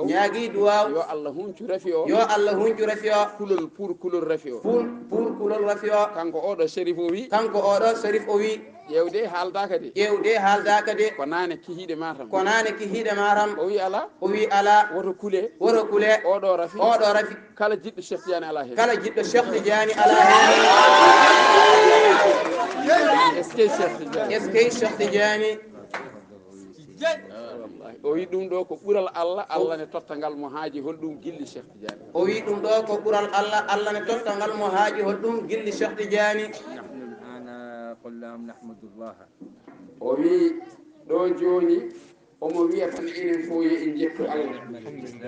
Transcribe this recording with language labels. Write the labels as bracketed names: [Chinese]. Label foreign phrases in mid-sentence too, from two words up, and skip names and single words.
[Fula] yo Allah huncu rafi o kulol pour kulol rafi o kanko oɗo sérif o wi ƴewde haaldaka de ko nane kihiɗe matam o wi ala woto kule oɗo rafi kala jiɗɗo Cheikh Tidiane ala hen [French] est-ce que [Fula] Cheikh Tidiane o wi ɗum ɗo ko ɓuural Allah ne totta ngal mo haaji holɗum gilli Cheikh Tidiane Cheikh Tidiane o wi ɗo joni omo wiya tan enen fo yo en jettu Allah.